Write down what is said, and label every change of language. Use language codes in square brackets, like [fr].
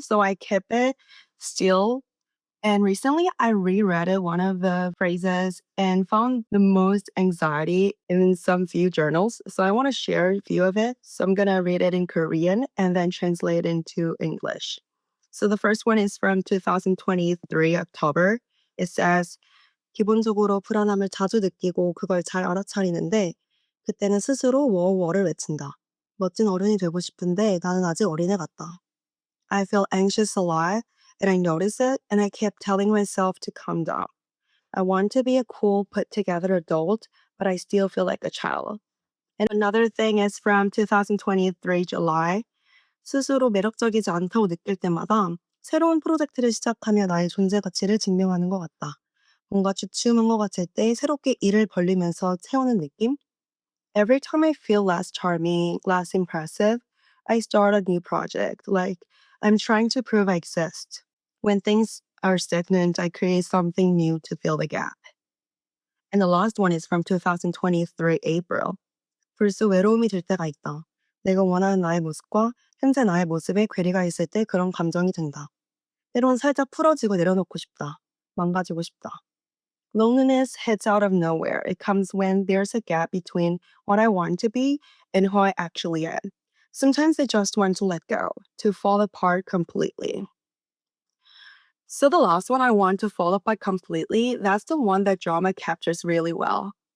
[en] So I kept it still. And recently I reread it, one of the phrases, and found the most anxiety in some few journals. So I want to share a few of it. So I'm going to read it in Korean and then translate it into English. So the first one is from 2023 October. It says, [ko] 기본적으로 불안함을 자주 느끼고 그걸 잘 알아차리는데 그때는 스스로 워워를 외친다. 멋진 어른이 되고 싶은데 나는 아직 어린애 같다. [en] I feel anxious a lot and I notice it and I kept telling myself to calm down. I want to be a cool, put together adult, but I still feel like a child. And another thing is from 2023 July. 스스로 매력적이지 않다고 느낄 때마다 새로운 프로젝트를 시작하며 나의 존재 가치를 증명하는 것 같다. 뭔가 주춤한 것 같을 때 새롭게 일을 벌리면서 채우는 느낌? Every time I feel less charming, less impressive, I start a new project. Like I'm trying to prove I exist. When things are stagnant, I create something new to fill the gap. And the last one is from 2023 April. [ko] 벌써 외로움이 들 때가 있다. 내가 원하는 나의 모습과 현재 나의 모습에 괴리가 있을 때 그런 감정이 든다. 때론 살짝 풀어지고 내려놓고 싶다. 망가지고 싶다. [en] Loneliness hits out of nowhere. It comes when there's a gap between what I want to be and who I actually am. Sometimes I just want to let go, to fall apart completely. So the last one, I want to fall apart completely, that's the one that drama captures really well.